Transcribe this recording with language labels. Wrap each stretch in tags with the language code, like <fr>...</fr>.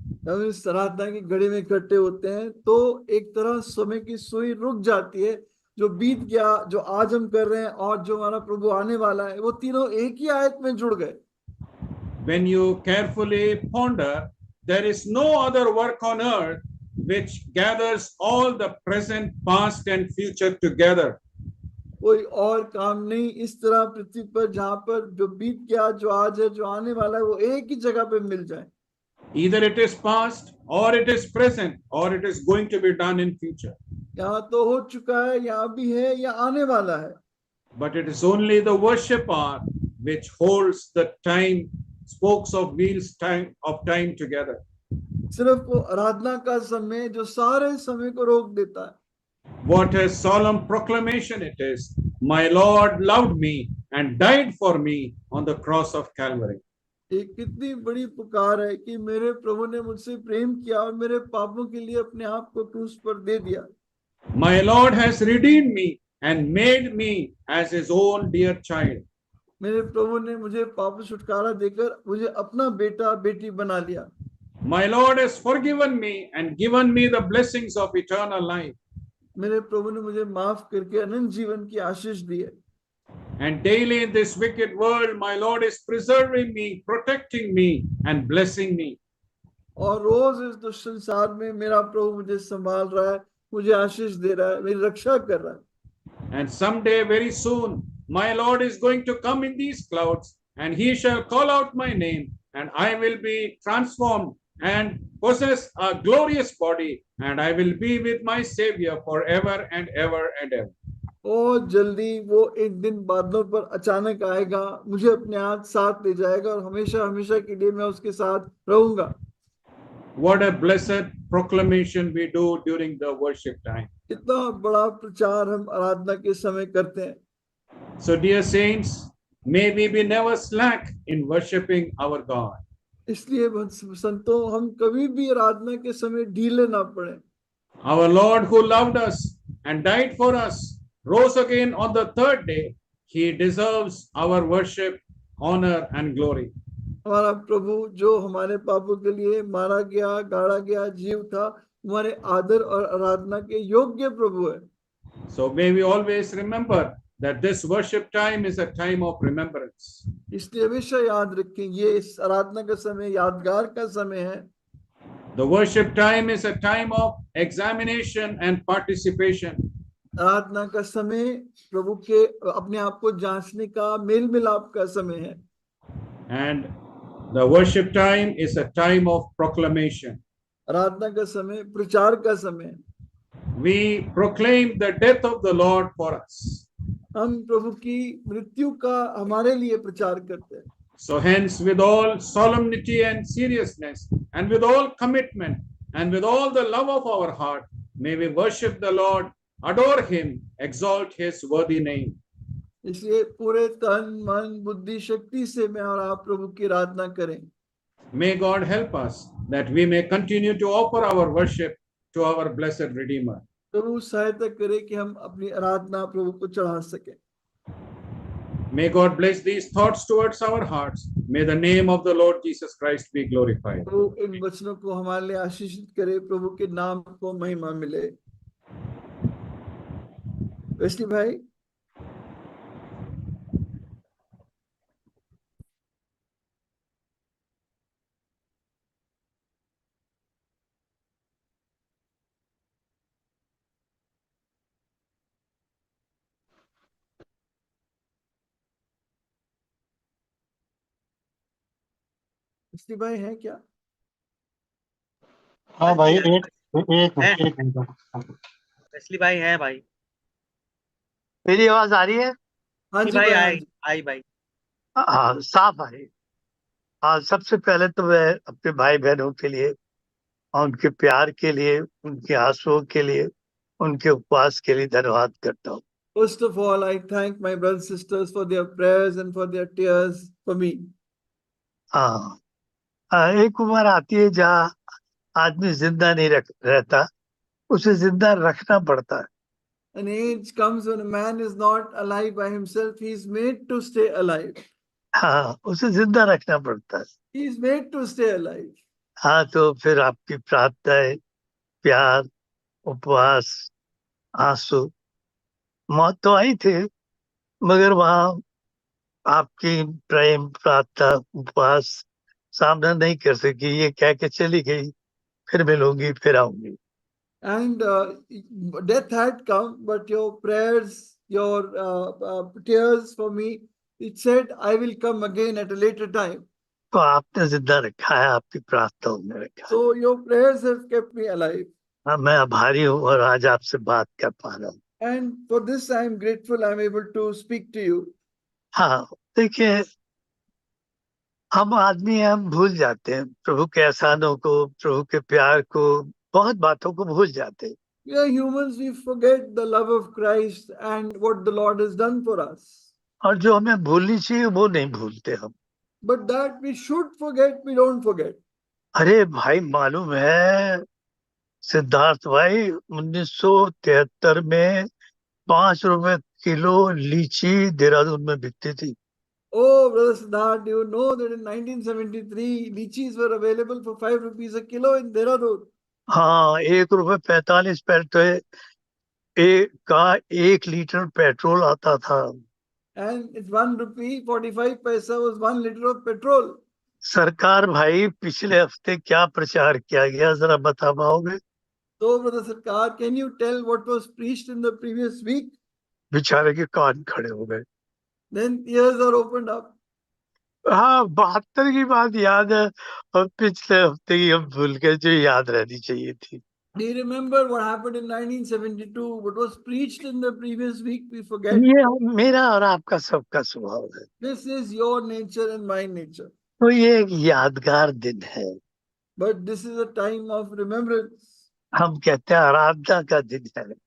<hi>हम इस आराधना की घड़ी में इकट्ठे होते हैं तो एक तरह समय की सुई रुक जाती है. जो बीत गया, जो आज हम कर रहे हैं, और जो हमारा प्रभु आने वाला है, वो तीनों एक ही आयत में जुड़ गए.</hi> <en>When you carefully ponder, there is no other work on earth which gathers all the present, past, and future together.</en> <hi>कोई और काम नहीं इस तरह पृथ्वी पर, जहां पर जो बीत गया, जो आज है, जो आने वाला है, वो एक ही जगह पे मिल जाए.</hi> <en>Either it is past, or it is present, or it is going to be done in future.</en> <hi>यहाँ तो हो चुका है, यहाँ भी है, या आने वाला है.</hi> <en>But it is only the worship hour which holds the time, spokes of wheels of time together.</en> <hi>सिर्फ वो आराधना का समय जो सारे समय को रोक देता है.</hi> <en>What a solemn proclamation it is. My Lord loved me and died for me on the cross of Calvary.</en> <hi>एक कितनी बड़ी पुकार है कि मेरे प्रभु ने मुझसे प्रेम किया और मेरे पापों के लिए अपने आप को क्रूस पर दे दिया.</hi> <en>My Lord has redeemed me and made me as his own dear child.</en> <hi>मेरे प्रभु ने मुझे पाप से छुटकारा देकर मुझे अपना बेटा बेटी बना लिया.</hi> <en>My Lord has forgiven me and given me the blessings of eternal life.</en> <hi>मेरे प्रभु ने मुझे माफ करके अनंत जीवन की आशीष दी है.</hi> <en>And daily in this wicked world, my Lord is preserving me, protecting me, and blessing me.</en> <hi>और रोज इस दुष्ट संसार में मेरा प्रभु मुझे संभाल रहा है, मुझे आशीष दे रहा है, मेरी रक्षा कर रहा है.</hi> <en>And someday, very soon, my Lord is going to come in these clouds, and he shall call out my name, and I will be transformed and possess a glorious body, and I will be with my Savior forever and ever and ever.</en> <hi>और जल्दी वो एक दिन बादलों पर अचानक आएगा, मुझे अपने हाथ साथ ले जाएगा और हमेशा हमेशा के लिए मैं उसके साथ रहूंगा.</hi> <en>What a blessed proclamation we do during the worship time.</en> <hi>इतना बड़ा प्रचार हम आराधना के समय करते हैं.</hi> <en>So, dear saints, may we be never slack in worshiping our God.</en> <hi>इसलिए संतों, हम कभी भी आराधना के समय ढीले ना पड़े.</hi> <en>Our Lord, who loved us and died for us, rose again on the third day. He deserves our worship, honor, and glory.</en> <hi>हमारा प्रभु जो हमारे पापों के लिए मारा गया, गाड़ा गया, जीव था, हमारे आदर और आराधना के योग्य प्रभु है.</hi> <en>So may we always remember that this worship time is a time of remembrance.</en> <hi>इसलिए हमेशा याद रखें, ये इस आराधना का समय यादगार का समय है.</hi> <en>The worship time is a time of examination and participation.</en> <hi>आराधना का समय प्रभु के अपने आप को जांचने का, मेल मिलाप का समय है.</hi> <en>And the worship time is a time of proclamation.</en> <hi>आराधना का समय प्रचार का समय है.</hi> <en>We proclaim the death of the Lord for us.</en> <hi>हम प्रभु की मृत्यु का हमारे लिए प्रचार करते हैं.</hi> <en>So hence, with all solemnity and seriousness, and with all commitment, and with all the love of our heart, may we worship the Lord, adore him, exalt his worthy name.</en> <hi>इसलिए पूरे तन मन बुद्धि शक्ति से मैं और आप प्रभु की आराधना करें.</hi> <en>May God help us that we may continue to offer our worship to our blessed Redeemer.</en> <hi>प्रभु सहायता करे कि हम अपनी आराधना प्रभु को चढ़ा सके.</hi> <en>May God bless these thoughts towards our hearts. May the name of the Lord Jesus Christ be glorified.</en> <hi>प्रभु इन वचनों को हमारे लिए आशीषित करे, प्रभु के नाम को महिमा मिले. वेस्ली भाई, वेस्ली भाई है क्या? हाँ भाई, है एक मिनट। वेस्ली भाई है भाई। मेरी आवाज आ रही है? हाँ जी जी भाई भाई, हाँ आई जी। आई भाई। हाँ, साफ आ रही है। हाँ, सबसे पहले तो मैं अपने भाई बहनों के लिए और उनके प्यार के लिए, उनके आंसुओं के लिए, उनके उपवास के लिए धन्यवाद करता हूँ।</hi> <en>First of all, I thank my brothers and sisters for their prayers and for their tears for me.</en> <hi>हाँ, एक उम्र आती है जहाँ आदमी जिंदा नहीं रहता, उसे जिंदा रखना पड़ता है।</hi> <en>An age comes when a man is not alive by himself, he is made to stay alive.</en> <hi>हाँ, उसे जिंदा रखना पड़ता है।</hi> <en>He is made to stay alive.</en> <hi>हाँ, तो फिर आपकी प्रार्थनाएं, प्यार, उपवास, आंसू, मौत तो आई थी, मगर वहाँ आपकी प्रेम, प्रार्थना, उपवास सामना नहीं कर सकी। ये कह के चली गई, फिर मिलूंगी, फिर आऊंगी।</hi> <en>And death had come, but your prayers, your tears for me, it said, I will come again at a later time.</en> <hi>तो आपने जिंदा रखा है, आपकी प्रार्थनाओं में रखा है।</hi> <en>So your prayers have kept me alive.</en> <hi>हाँ, मैं आभारी हूँ और आज आपसे बात कर पा रहा हूँ।</hi> <en>And for this, I am grateful I am able to speak to you.</en> <hi>हाँ, देखिए, हम आदमी हैं, हम भूल जाते हैं प्रभु के एहसानों को, प्रभु के प्यार को, बहुत बातों को भूल जाते हैं।</hi> <en>We are humans, we forget the love of Christ and what the Lord has done for us.</en> <hi>और जो हमें भूलनी चाहिए वो नहीं भूलते हम।</hi> <en>But that we should forget, we don't forget.</en> <hi>अरे भाई, मालूम है सिद्धार्थ भाई, 1973 में 5 रुपए किलो लीची देहरादून में बिकती थी।</hi> <en>Oh, Brother Siddharth, you know that in 1973, lychees were available for 5 rupees a kilo in Dehradun.</en> <hi>हाँ, 1 रुपए 45 पैसे का 1 लीटर पेट्रोल आता था।</hi> <en>And it's 1 rupee 45 paisa was 1 liter of petrol.</en> <hi>सरकार भाई, पिछले हफ्ते क्या प्रचार किया गया, जरा बता पाओगे?</hi> <en>So, Brother Sarkar, can you tell what was preached in the previous week?</en> <hi>बेचारे के कान खड़े हो गए।</hi> <en>Then ears are opened up.</en> <hi>हाँ, 72 की बात याद है और पिछले हफ्ते की हम भूल गए, जो याद रहनी चाहिए थी।</hi> <en>Do you remember what happened in 1972? What was preached in the previous week? We forget.</en> <hi>ये मेरा और आपका सबका स्वभाव है।</hi> <en>This is your nature and my nature.</en> <hi>तो ये एक यादगार दिन है।</hi> <en>But this is a time of remembrance.</en> <hi>हम कहते हैं आराधना का दिन है।</hi>